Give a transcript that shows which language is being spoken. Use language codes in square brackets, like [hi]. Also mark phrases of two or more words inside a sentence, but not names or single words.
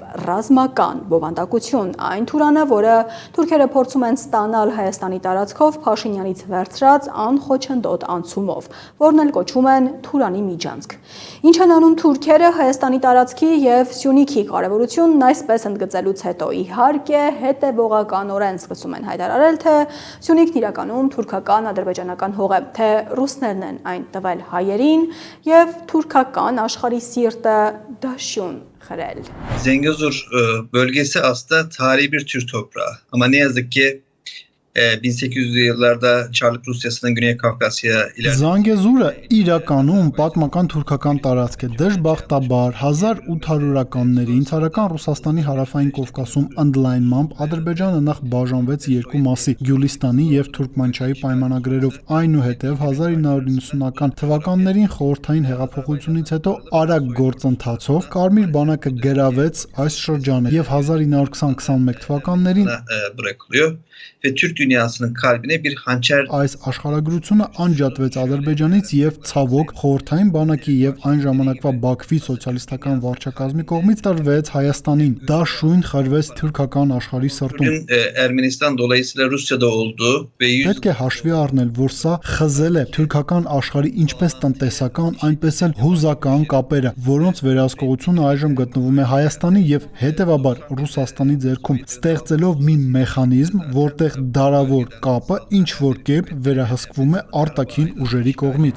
[hy] ռազմական բովանդակություն, այն Թուրանը, որը թուրքերը փորձում են ստանալ Հայաստանի տարածքով Փաշինյանից վերցրած անխոչնդոտ անցումով, որն էլ կոչում են Թուրանի միջանցք։ Ինչ են անում թուրքերը Հայաստանի տարածքի եւ Սյունիքի կարեւորությունն այսպես ընդգծելուց հետո իհարկե հետեւողականորեն սկսում են հայտարարել, թե Սյունիքն իրականում թուրքական ադրբեջանական հող է, թե ռուսներն են այն տվել հայերին եւ թուրքական աշխարհի սիրտը դաշյուն xərəl. [tr] Zengezur bölgesi aslında tarihi bir Türk toprağı. Ama ne yazık ki 1800'lü yıllarda Çarlık Rusyası'nın Güney Kafkasya'ya ilerledi. [hy] Զանգեզուրը իրականում պատմական թուրքական տարածք է։ Դժբախտաբար 1800-ականներին ցարական Ռուսաստանի հարավային Կովկասում ընդլայնմամբ Ադրբեջանը նախ բաժանվեց երկու մասի՝ Գյուլիստանի եւ Թուրքմանչայի պայմանագրերով։ Այնուհետև 1990-ական թվականներին խորհրդային հեղափոխությունից հետո արագ գործընթացով Կարմիր բանակը գրավեց այս շրջանը եւ 1920-21 թվականներին [tr] bırakılıyor ve Türk dünyasının kalbine bir hançer. [hy] Այս աշխարհագրությունը անջատվեց Ադրբեջանից եւ ցավոք խորհրդային բանակի եւ այն ժամանակվա Բաքվի սոցիալիստական վարչակազմի կողմից տրվեց Հայաստանին։ Դա շույն խրվեց թուրքական աշխարհի սրտում։ [tr] Ermenistan dolayısıyla Rusya'da olduğu ve [hy] Պետք է հաշվի առնել, որ սա խզել է թուրքական աշխարհի ինչպես տնտեսական, այնպես էլ հուզական կապերը, որոնց վերահսկողությունը այժմ գտնվում է Հայաստանի եւ հետեւաբար Ռուսաստանի ձեռքում, ստեղծելով մի մեխանիզմ, որտեղ դարավոր կապը ինչ որ կերպ վերահսկվում է արտաքին ուժերի կողմից։